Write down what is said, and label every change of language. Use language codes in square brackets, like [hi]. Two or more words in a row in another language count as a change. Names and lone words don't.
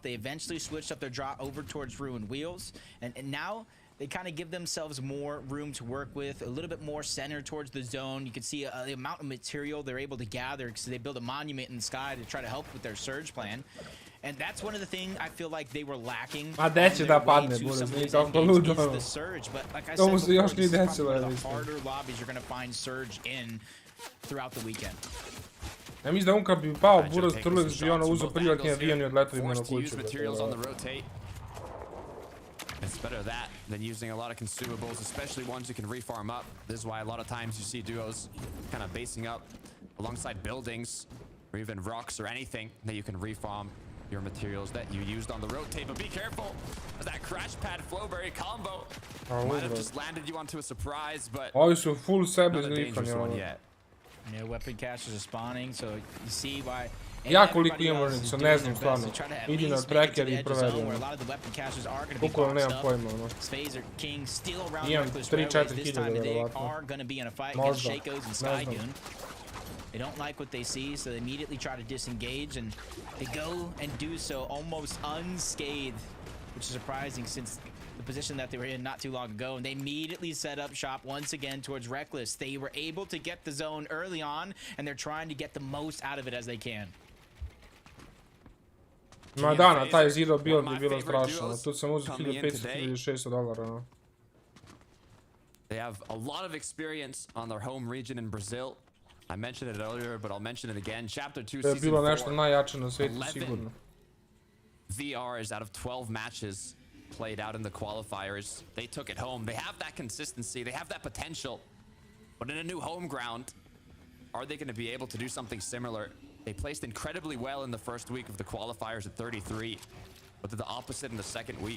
[en] They eventually switched up their drop over towards Ruined Wheels, and now they kind of give themselves more room to work with, a little bit more center towards the zone. You can see the amount of material they're able to gather because they build a monument in the sky to try to help with their surge plan. And that's one of the things I feel like they were lacking. [sr] Ma deće da padne, Buraz, nije tako ludo. To mu se još nije desilo, ja mislim. [en] Harder lobbies you're going to find Surge in throughout the weekend. [sr] Ja mislim da on kad bi pao Buraz Trlex bi ono uzeo privatni avion i odletao im na kuću. [en] It's better that than using a lot of consumables, especially ones you can refarm up. This is why a lot of times you see duos kind of basing up alongside buildings or even rocks or anything that you can refarm your materials that you used on the rotate. But be careful, as that crash pad flowberry combo might have just landed you onto a surprise, but [sr] ovi su full sebe [en] not a dangerous one yet. Weapon caches are spawning, so you see why. [sr] Ja koliko imam što ne znam stvarno. Idi na tracker i proveri. Bukvalno nemam pojma, ono. Imam 3-4 hiljada verovatno. Možda, ne znam. [en] They don't like what they see, so they immediately try to disengage, and they go and do so almost unscathed, which is surprising since the position that they were in not too long ago. And they immediately set up shop once again towards Reckless. They were able to get the zone early on, and they're trying to get the most out of it as they can. [sr] Ma da, na taj [en] zero build [sr] je bilo strašno. Tu sam uzeo $1,500-$1,600. [en] They have a lot of experience on their home region in Brazil. I mentioned it earlier, but I'll mention it again. Chapter 2 Season 4. [sr] To je bilo nešto najjače na svijetu, sigurno. [en] VRs out of 12 matches played out in the qualifiers. They took it home. They have that consistency. They have that potential. But in a new home ground, are they going to be able to do something similar? They placed incredibly well in the first week of the qualifiers at 33, but they're the opposite in the second week.